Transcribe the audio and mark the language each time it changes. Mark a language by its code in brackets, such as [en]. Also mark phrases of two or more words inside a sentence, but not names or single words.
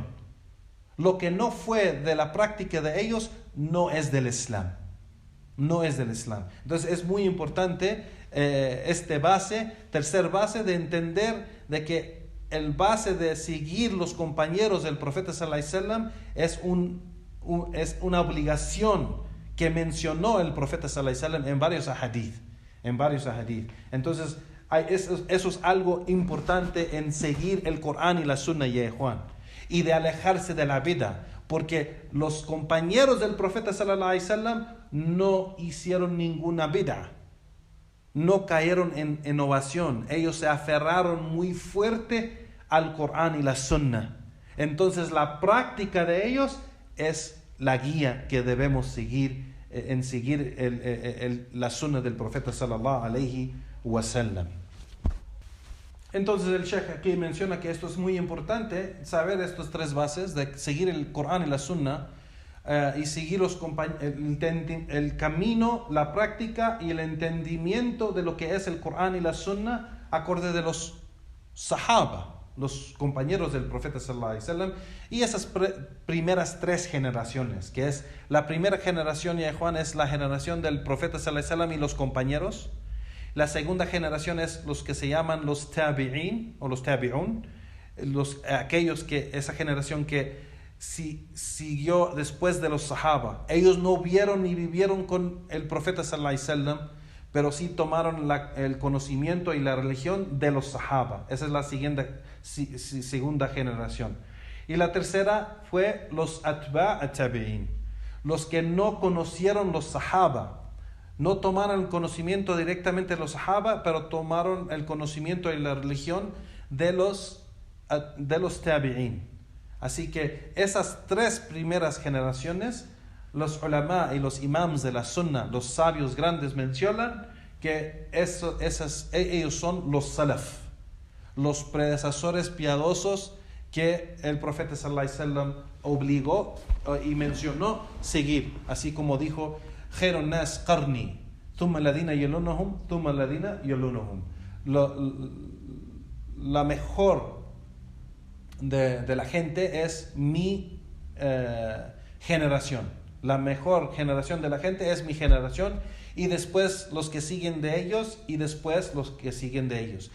[es] Lo que no fue de la práctica de ellos no es del Islam. Entonces es muy importante tercer base, de entender de que el base de seguir los compañeros del profeta [ar] صلى الله عليه وسلم [es] es una obligación que mencionó el profeta [ar] صلى الله عليه وسلم [es] en varios ahadith. Entonces eso es algo importante en seguir el Corán y la sunna, y de alejarse de la bid'a, porque los compañeros del profeta [ar] صلى الله عليه وسلم [es] no hicieron ninguna bid'a, no cayeron en innovación. Ellos se aferraron muy fuerte al Corán y la sunna. Entonces la práctica de ellos es la guía que debemos seguir, en seguir la sunna del profeta [ar] صلى الله عليه وسلم. [es] Entonces el Sheikh aquí menciona que esto es muy importante, saber estas 3 bases de seguir el Corán y la sunna, y seguir el camino, la práctica y el entendimiento de lo que es el Corán y la sunna acorde de los sahaba, los compañeros del profeta [ar] صلى الله عليه وسلم, [es] y esas primeras 3 generaciones, que es la primera generación, es la generación del profeta [ar] صلى الله عليه وسلم [es] y los compañeros. La segunda generación es los que se llaman los tabi'in o los tabi'un, esa generación que siguió después de los sahaba. Ellos no vieron ni vivieron con el profeta [ar] صلى الله عليه وسلم, [es] pero sí tomaron el conocimiento y la religión de los sahaba. Esa es la segunda generación. Y la tercera fue los [ar] أتباع التابعين, [es] los que no conocieron los sahaba, no tomaron el conocimiento directamente de los sahaba, pero tomaron el conocimiento y la religión de los tabi'in. Así que esas 3 primeras generaciones, los ulama y los imams de la sunna, los sabios grandes, mencionan que ellos son los salaf, los predecesores piadosos que el profeta [ar] صلى الله عليه وسلم [es] obligó y mencionó seguir, así como dijo: [ar] خير الناس قرني ثم الذين يلونهم ثم الذين يلونهم. [es] La mejor de la gente es mi generación. La mejor generación de la gente es mi generación, y después los que siguen de ellos, y después los que siguen de ellos.